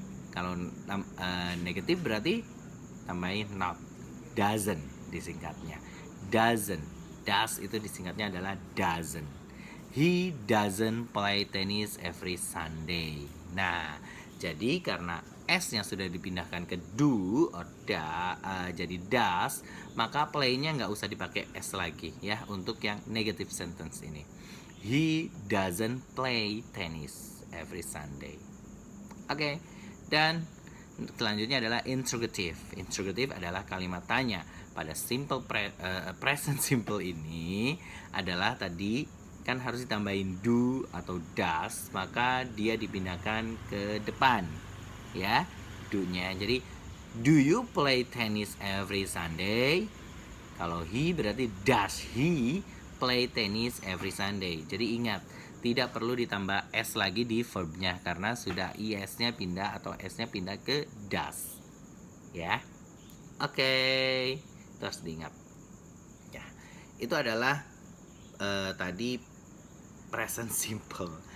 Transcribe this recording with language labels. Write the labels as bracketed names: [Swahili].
[Indonesian] Kalau negatif berarti tambahin not, doesn't disingkatnya, doesn't. Does itu disingkatnya adalah doesn't. [English] He doesn't play tennis every Sunday. [Indonesian] Nah, jadi karena s-nya sudah dipindahkan ke do or jadi does, maka play-nya nggak usah dipakai s lagi ya untuk yang negative sentence ini. [English] He doesn't play tennis every Sunday. [Indonesian] Oke, dan selanjutnya adalah interrogative. Interrogative adalah kalimat tanya. Pada present simple ini adalah tadi kan harus ditambahin do atau does, maka dia dipindahkan ke depan ya, do-nya. [English] Jadi do you play tennis every Sunday? [Indonesian] Kalau he berarti [English] does he play tennis every Sunday. [Indonesian] Jadi ingat, tidak perlu ditambah s lagi di verbnya karena sudah is-nya pindah atau s-nya pindah ke does ya. Oke, terus diingat ya, itu adalah tadi present simple.